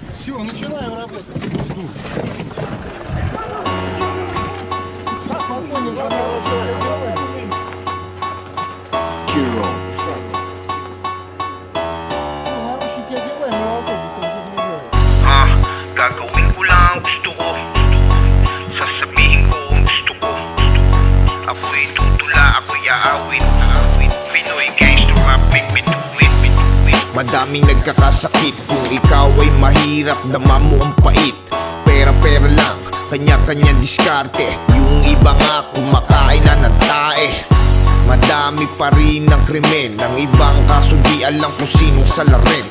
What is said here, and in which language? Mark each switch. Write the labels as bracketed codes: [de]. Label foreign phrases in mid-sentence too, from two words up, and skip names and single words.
[ru] Все, начинаем работать. Жду. Спокойненько делаем. Hero. Наручники одеваем, не волнуйтесь, [tl] Gagawin ko lang ang gusto ko. Sasabihin ko ang gusto ko. Ako'y tutula, ako'y aawit. [en] Pinoy gangster rap, make me do it. [tl] Madaming nagkakasakit kung ikaw ay mahirap, dama mo ang pait. Pera-pera lang, kanya-kanya diskarte. Yung iba nga kumakain na ng tae. Madami pa rin ang krimen, ang ibang kaso di alam kung sinong salarin.